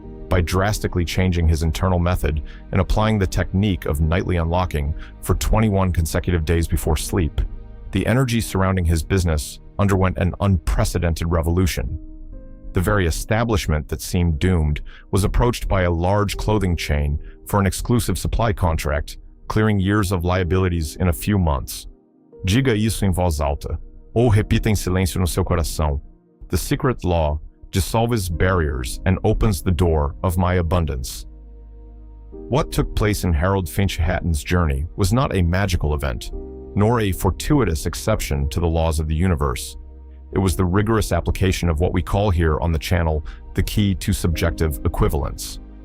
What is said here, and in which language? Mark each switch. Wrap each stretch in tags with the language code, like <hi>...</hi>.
<en>By drastically changing his internal method and applying the technique of nightly unlocking for 21 consecutive days before sleep, the energy surrounding his business underwent an unprecedented revolution. The very establishment that seemed doomed was approached by a large clothing chain for an exclusive supply contract, clearing years of liabilities in a few months.</en> <pt>Diga isso em voz alta, ou repita em silêncio no seu coração.</pt> <en>The secret law dissolves barriers and opens the door of my abundance. What took place in Harold Finch Hatton's journey was not a magical event, nor a fortuitous exception to the laws of the universe. It was the rigorous application of what we call here on the channel the key to subjective equivalence.</en>